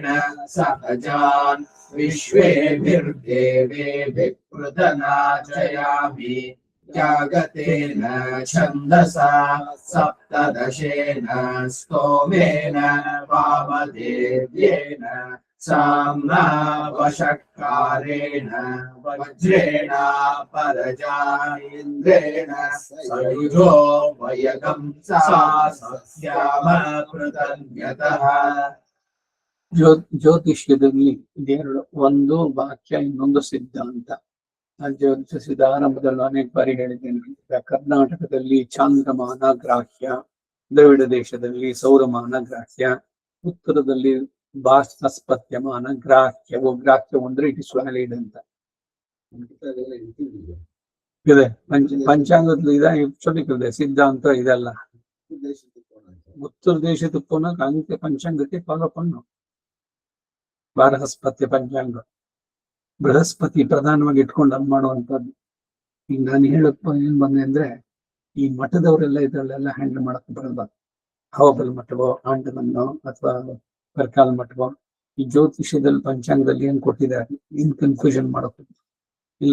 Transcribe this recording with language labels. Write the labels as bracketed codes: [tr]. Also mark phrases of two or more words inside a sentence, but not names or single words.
[sa] सहजान् विश्वेभिर्देवेभिः कृतनाजयामि जागतेन छन्दसा सप्तदशेन स्तोमेन वामदेव्येन साम्ना वषट्कारेण वज्रेण परजायेन्द्रेण सयुजो वयगं सा सस्यामकृतन्यतः [kn] ಜ್ಯೋತಿಷ್ಯದಲ್ಲಿ ಇದೆರಡು, ಒಂದು ವಾಕ್ಯ, ಇನ್ನೊಂದು ಸಿದ್ಧಾಂತ. ಆ ಜ್ಯೋತಿಷದ ಆರಂಭದಲ್ಲಿ ಅನೇಕ ಬಾರಿ ಹೇಳಿದ್ದೇನೆ. ಕರ್ನಾಟಕದಲ್ಲಿ ಚಾಂದ್ರಮಾನ ಗ್ರಾಹ್ಯ, ದ್ರವಿಡ ದೇಶದಲ್ಲಿ ಸೌರಮಾನ ಗ್ರಾಹ್ಯ, ಉತ್ತರದಲ್ಲಿ ಬಾಸ್ಪತ್ಯಮಾನ ಗ್ರಾಹ್ಯವು. ಗ್ರಾಹ್ಯ ಅಂದ್ರೆ [en] it is valid [kn] ಅಂತ ಇದೆ. ಪಂಚಾಂಗದಲ್ಲಿ ಇದೆ, ಸಿದ್ಧಾಂತ ಇದೆಲ್ಲ. [ta] ಉತ್ತರ ದೇಶத்துக்கு போனா அங்கே பஞ்சாங்கத்தை ஃபாலோ பண்ணும். [kn] ಬಾರಹಸ್ಪತ್ಯ ಪಂಚಾಂಗ ಬೃಹಸ್ಪತಿ ಪ್ರಧಾನವಾಗಿ ಇಟ್ಕೊಂಡು ಅದು ಮಾಡುವಂತದ್ದು. ಈಗ ನಾನು ಹೇಳಪ್ಪ ಏನ್ ಬಂದೆ ಅಂದ್ರೆ, ಈ ಮಠದವರೆಲ್ಲ ಇದ್ರಲ್ಲೆಲ್ಲ ಹ್ಯಾಂಡಲ್ ಮಾಡಕ್ ಬರಲ್ಲ. ಹವಬಲ್ ಮಠವೋ, ಆಂಡವನ್ನೋ ಅಥವಾ ಪರ್ಕಾಲ್ ಮಠವೋ, ಈ ಜ್ಯೋತಿಷ್ಯದಲ್ಲಿ ಪಂಚಾಂಗದಲ್ಲಿ ಏನ್ ಕೊಟ್ಟಿದ್ದಾರೆ, ಏನ್ ಕನ್ಫ್ಯೂಷನ್ ಮಾಡೋದು ಇಲ್ಲ.